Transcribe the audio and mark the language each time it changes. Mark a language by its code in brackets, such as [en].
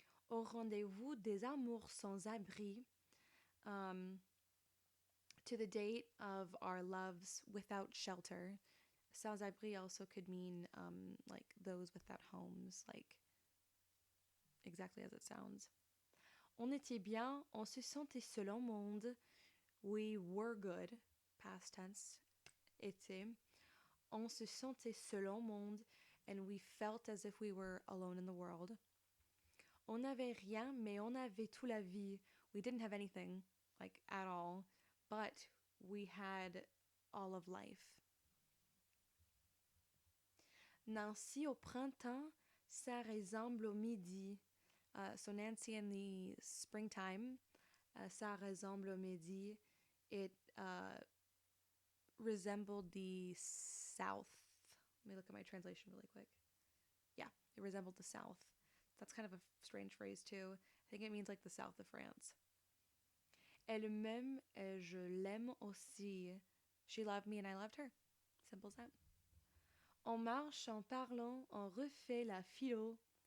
[fr] Au rendez-vous des amours sans abri, [en] to the date of our loves without shelter. Sans abri also could mean like those without homes, like exactly as it sounds. [fr] On était bien, on se sentait seul au monde. [en] We were good, past tense, était. [fr] On se sentait seul au monde, [en] and we felt as if we were alone in the world. [fr] On n'avait rien, mais on avait toute la vie. [en] We didn't have anything, like at all, but we had all of life. [fr] Nancy au printemps, ça ressemble au midi. [en] So Nancy in the springtime, [fr] ça ressemble au midi. [en] It resembled the south. Let me look at my translation really quick. Yeah, it resembled the south. That's kind of a strange phrase too. I think it means like the south of France. [fr] Elle m'aime et je l'aime aussi. [en] She loved me and I loved her. Simple as that. [fr] On marche en parlant, on refait la philo.